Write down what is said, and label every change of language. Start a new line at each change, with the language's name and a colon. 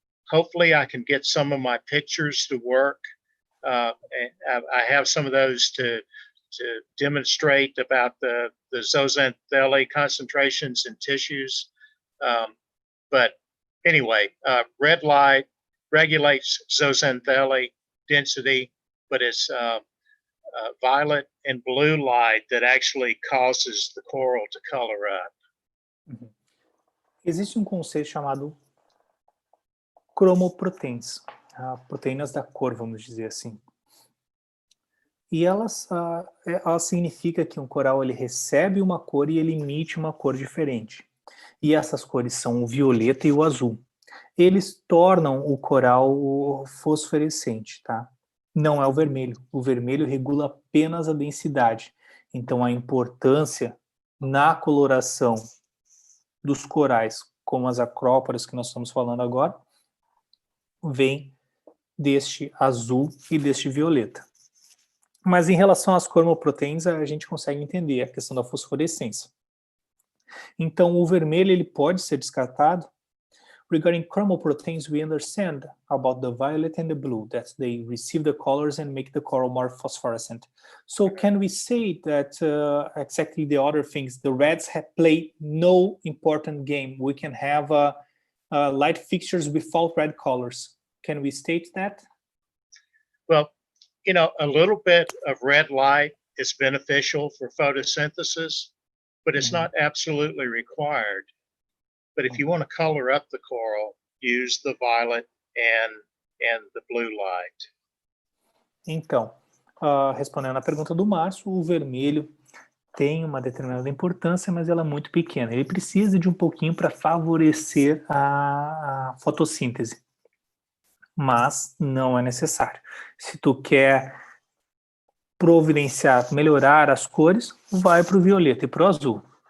English: Hopefully I can get some of my pictures to work. And I have some of those to demonstrate about the zooxanthellae concentrations in tissues. But anyway, red light regulates zooxanthellae density, but it's violet and blue light that actually causes the coral to color up.
Portuguese: Existe conceito chamado cromoproteins, proteínas da cor, vamos dizer assim. E elas significa que um coral ele recebe uma cor e ele emite uma cor diferente. E essas cores são o violeta e o azul. Eles tornam o coral fosforescente, tá? Não é o vermelho. O vermelho regula apenas a densidade. Então a importância na coloração dos corais, como as acróporas que nós estamos falando agora, vem deste azul e deste violeta. Mas em relação às cromoproteínas, a gente consegue entender a questão da fosforescência. Então, o vermelho ele pode ser descartado.
English: Regarding chromoproteins, we understand about the violet and the blue, that they receive the colors and make the coral more phosphorescent. So can we say that exactly the other things, the reds have played no important game? We can have light fixtures without red colors. Can we state that? Well, you know, a little bit of red light is beneficial for photosynthesis, but it's not absolutely required. But if you want to color up the coral, use the violet and the blue light.
Portuguese: Então, respondendo à pergunta do Márcio, o vermelho tem uma determinada importância, mas ela é muito pequena. Ele precisa de um pouquinho para favorecer a fotossíntese, mas não é necessário. Se tu quer providenciar, melhorar as cores, vai para o violeta e para o azul.